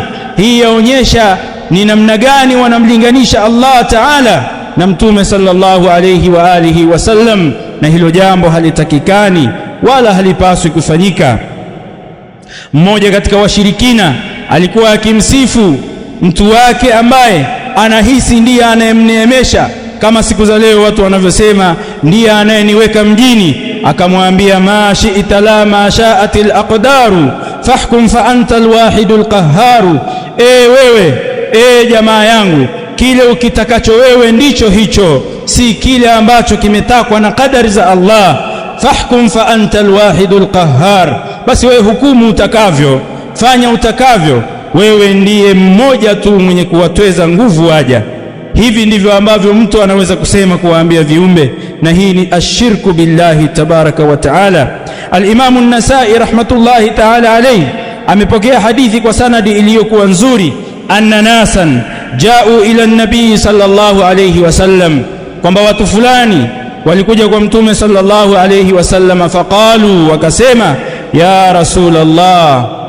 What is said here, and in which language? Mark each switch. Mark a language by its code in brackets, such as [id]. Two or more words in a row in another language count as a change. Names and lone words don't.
[sw] Hii yaonyesha ni namna gani wanamlinganisha [ar] الله تعالى [sw] na Mtume [ar] صلى الله عليه وعلى آله وسلم, [sw] na hilo jambo halitakikani wala halipaswi kufanyika. Mmoja katika washirikina alikuwa akimsifu mtu wake ambaye anahisi ndiye anayemneemesha, kama siku za leo watu wanavyosema ndiye anayeniweka mjini. Akamwambia, [ar] ما شئت لا ما شاءت الأقدار فاحكم فأنت الواحد القهار, [sw] wewe jamaa yangu, kile ukitakacho wewe ndicho hicho, si kile ambacho kimetakwa na kadari za Allah. [ar] فاحكم فأنت الواحد القهار, [sw] basi wewe hukumu utakavyo, fanya utakavyo, wewe ndiye mmoja tu mwenye kuwatweza nguvu waja. Hivi ndivyo ambavyo mtu anaweza kusema kuwaambia viumbe, na hii ni [ar] الشرك بالله تبارك وتعالى. [sw] Al-Imam an-Nasa'i [ar] رحمة الله تعالى عليه [sw] amepokea hadithi kwa sanadi iliyokuwa nzuri, [ar] أن ناسا جاءوا إلى النبي صلى الله عليه وسلم, [sw] kwamba watu fulani walikuja kwa mtume [ar] صلى الله عليه وسلم, [sw] faqalu, wakasema, [ar] يا رسول الله,